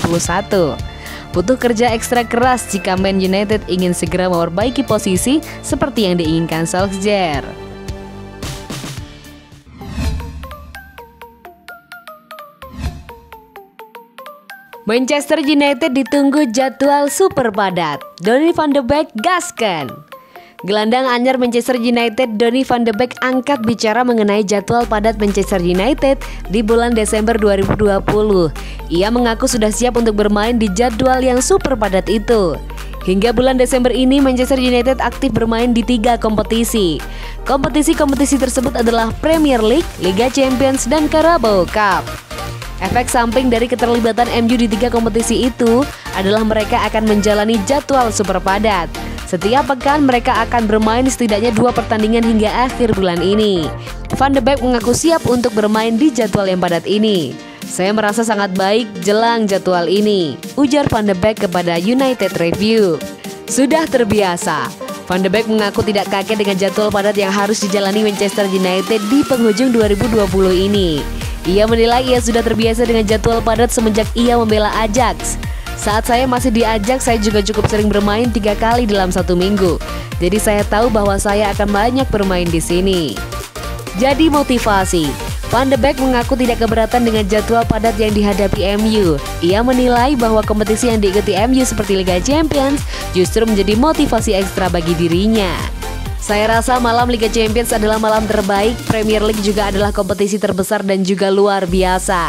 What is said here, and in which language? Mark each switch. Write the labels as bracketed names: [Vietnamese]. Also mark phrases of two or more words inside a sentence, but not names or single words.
[Indonesian] Butuh kerja ekstra keras jika Man United ingin segera memperbaiki posisi seperti yang diinginkan Solskjaer. Manchester United ditunggu jadwal super padat. Donny van de Beek gaskan. Gelandang anyar Manchester United Donny van de Beek angkat bicara mengenai jadwal padat Manchester United di bulan Desember 2020. Ia mengaku sudah siap untuk bermain di jadwal yang super padat itu. Hingga bulan Desember ini Manchester United aktif bermain di 3 kompetisi. Kompetisi-kompetisi tersebut adalah Premier League, Liga Champions, dan Carabao Cup. Efek samping dari keterlibatan MU di 3 kompetisi itu adalah mereka akan menjalani jadwal super padat. Setiap pekan mereka akan bermain setidaknya 2 pertandingan hingga akhir bulan ini. Van de Beek mengaku siap untuk bermain di jadwal yang padat ini. Saya merasa sangat baik jelang jadwal ini, ujar Van de Beek kepada United Review. Sudah terbiasa. Van de Beek mengaku tidak kaget dengan jadwal padat yang harus dijalani Manchester United di penghujung 2020 ini. Ia menilai ia sudah terbiasa dengan jadwal padat semenjak ia membela Ajax. Saat saya masih di Ajax, saya juga cukup sering bermain 3 kali dalam 1 minggu. Jadi saya tahu bahwa saya akan banyak bermain di sini. Jadi motivasi. Van de Beek mengaku tidak keberatan dengan jadwal padat yang dihadapi MU. Ia menilai bahwa kompetisi yang diikuti MU seperti Liga Champions justru menjadi motivasi ekstra bagi dirinya. Saya rasa malam Liga Champions adalah malam terbaik, Premier League juga adalah kompetisi terbesar dan juga luar biasa.